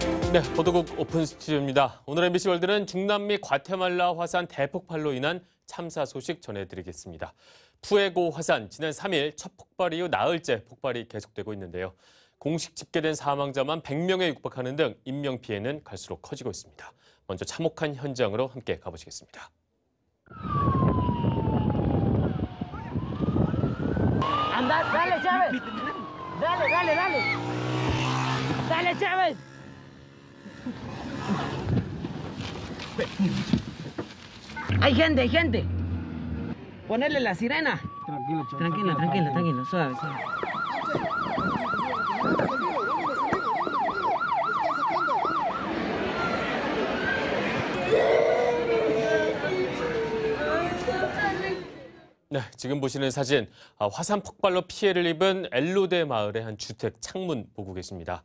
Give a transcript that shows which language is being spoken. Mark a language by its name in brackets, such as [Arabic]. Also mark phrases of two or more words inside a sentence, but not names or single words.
[Korean] 네, 보도국 오픈 스튜디오입니다. 오늘 MBC 월드는 중남미 과테말라 화산 대폭발로 인한 참사 소식 전해드리겠습니다. 푸에고 화산, 지난 3일 첫 폭발 이후 나흘째 폭발이 계속되고 있는데요. 공식 집계된 사망자만 100명에 육박하는 등 인명피해는 갈수록 커지고 있습니다. 먼저 참혹한 현장으로 함께 가보시겠습니다. [Spanish] Dale, Chávez. Dale, Chávez. Hay gente. Ponerle la sirena. Tranquilo, suave. [Korean] 네, 지금 보시는 사진, 화산 폭발로 피해를 입은 엘로데 마을의 한 주택 창문 보고 계십니다.